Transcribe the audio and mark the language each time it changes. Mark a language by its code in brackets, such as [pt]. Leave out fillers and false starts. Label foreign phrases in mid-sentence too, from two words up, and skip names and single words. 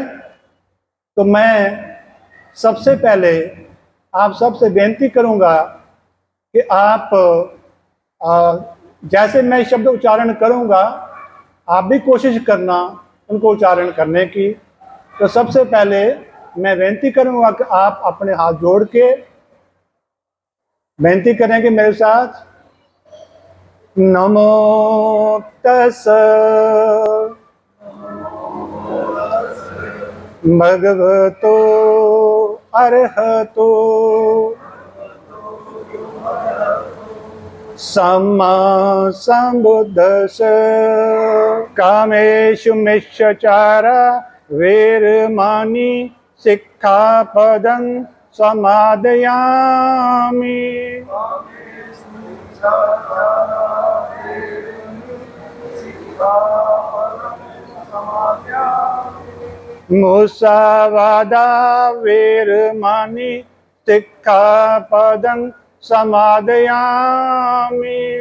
[hi] तो मैं सबसे पहले आप सबसे बेनती करूंगा कि आप जैसे मैं शब्द उच्चारण करूंगा आप भी कोशिश करना उनको उच्चारण करने की। तो सबसे पहले मैं बेनती करूंगा कि आप अपने हाथ जोड़ के बेनती करेंगे मेरे साथ। [pi] नमो तस् भगवतो अरहतो सम्मा संबुद्दस्स। कामेषु मिच्छाचारा वेरमाणि सिक्खापदं समादयामि। मुसावादा वेरमाणि सिक्खापदं समादयामि।